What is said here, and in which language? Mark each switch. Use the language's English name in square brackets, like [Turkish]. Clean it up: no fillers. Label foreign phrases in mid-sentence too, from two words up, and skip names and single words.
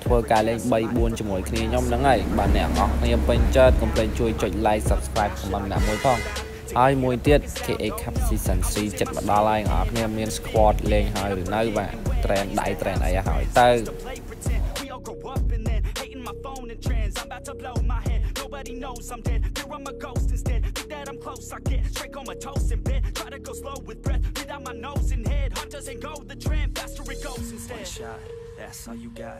[Khmer] ធ្វើការលេង 3-4 ជាមួយគ្នាខ្ញុំហ្នឹងហើយបាទអ្នកនរគ្នាពេញចិត្តកុំភ្លេចជួយចុច [English] like subscribe [Khmer] ខមមិនដាក់មួយផងហើយមួយទៀត KA Cup Season 3 ចិត្តមកដល់ហើយអ្នកនរគ្នាមាន squad លេងហើយឬនៅបាទ train ដៃ train អីហើយទៅ [English] my phone and trends, I'm about to blow my head. Nobody knows I'm dead. Fear I'm a ghost instead. Think that I'm close, I get straight comatose in bed. Try to go slow with breath, breathe out my nose and head. Heart doesn't go the trend, faster it goes instead. One shot, that's all you got.